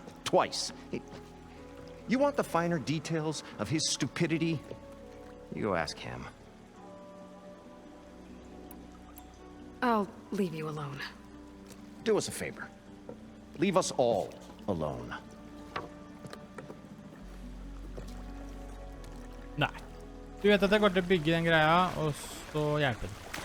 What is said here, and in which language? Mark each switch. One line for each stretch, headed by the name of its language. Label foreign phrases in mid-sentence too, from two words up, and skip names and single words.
English: Twice. You want the finer details of his stupidity? You go ask him. I'll leave you alone. Do us a favor. Leave us all alone.
Norwegian: Nei. Du vet at jeg går til å bygge den greia, og så hjelpe den.